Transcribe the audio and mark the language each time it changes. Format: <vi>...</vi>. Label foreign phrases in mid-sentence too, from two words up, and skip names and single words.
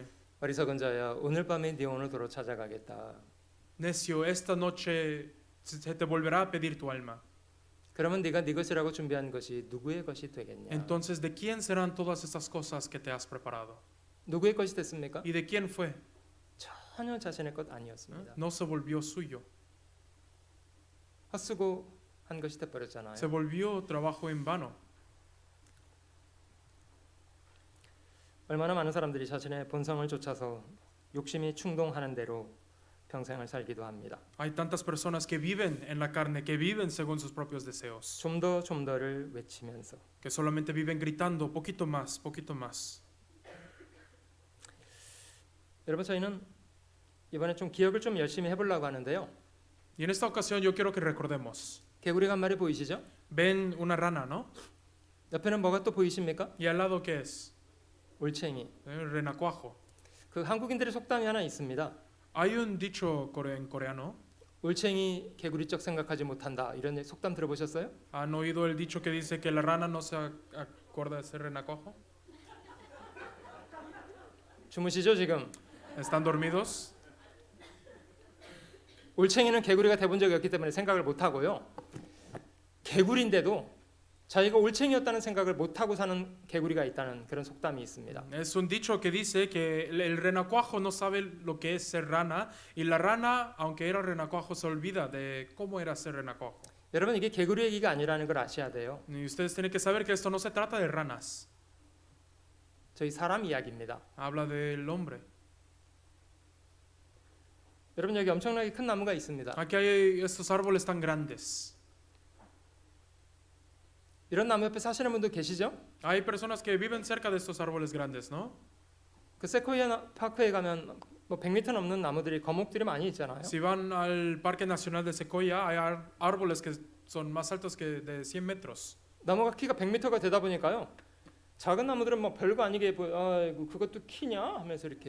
<ko>어리석은 자야 오늘 밤에 네 오늘 도로 찾아가겠다.</ko> <es>necio, esta noche se te volverá a pedir tu alma.</es> <ko>그러면 네가 네 것이라고 준비한 것이 누구의 것이 되겠냐?</ko> <es>Entonces, ¿de quién serán todas estas cosas que te has preparado?</es> <ko>누구의 것이 됐습니까?</ko> <es>¿Y de quién fue?</es> <ko>전혀 자신의 것 아니었습니다.</ko> <es>No se volvió suyo.</es> <ko>헛수고 한 것이 돼버렸잖아요.</ko> <es>Se volvió trabajo en vano.</es> <ko>얼마나 많은 사람들이 자신의 본성을 쫓아서 욕심이 충동하는 대로 평생을 살기도 합니다.</ko> <es>Hay tantas personas que viven en la carne, que viven según sus propios deseos,</es> <ko>좀 더를 외치면서</ko> <es>que solamente viven gritando poquito más, poquito más.</es> <ko>여러분 저희는 이번에 좀 기억을 좀 열심히 해보려고 하는데요.</ko> <es>Y en esta ocasión yo quiero que recordemos.</es> <ko>개구리가 한 마리 보이시죠?</ko> <es>Ven una rana, ¿no?</es> <ko>옆에는 뭐가 또 보이십니까?</ko> <es>¿Y al lado qué es?</es> <ko>올챙이.</ko> <es>El renacuajo.</es> <ko>그 한국인들의 속담이 하나 있습니다.</ko> <es>Hay un dicho en coreano.</es> <ko>올챙이 개구리적 생각하지 못한다. 이런 속담 들어보셨어요?</ko> <es>¿Han oído el dicho que dice que la rana no se acuerda de ser renacuajo?</es> <ko>주무시죠 지금?</ko> <es>¿Están dormidos?</es> <ko>올챙이는 개구리가 돼본 적이 없기 때문에 생각을 못하고요. 개구리인데도 자기가 올챙이였다는 생각을 못하고 사는 개구리가 있다는 그런 속담이 있습니다.</ko> <es>Es un dicho que dice que el renacuajo no sabe lo que es ser rana y la rana, aunque era renacuajo, se olvida de cómo era ser renacuajo.</es> <ko>여러분 이게 개구리 얘기가 아니라는 걸 아셔야 돼요.</ko> <es>Y ustedes tienen que saber que esto no se trata de ranas,</es> <ko>저희 사람 이야기입니다.</ko> <es>habla del hombre.</es> <ko>여러분 여기 엄청나게 큰 나무가 있습니다.</ko> <es>Aquí hay estos árboles tan grandes.</es> <ko>이런 나무 옆에 사시는 분도 계시죠?</ko> <es>Hay personas que viven cerca de estos árboles grandes, ¿no?</es> <ko>그 세코이아 파크에 가면 뭐 100m 넘는 나무들이 거목들이 많이 있잖아요.</ko> <es>Si van al Parque Nacional de Sequoia, hay árboles que son más altos que de 100 metros.</es> <ko>나무가 키가 100m가 되다 보니까요. 작은 나무들은 뭐 별거 아니게 아이고 그것도 키냐 하면서 이렇게</ko>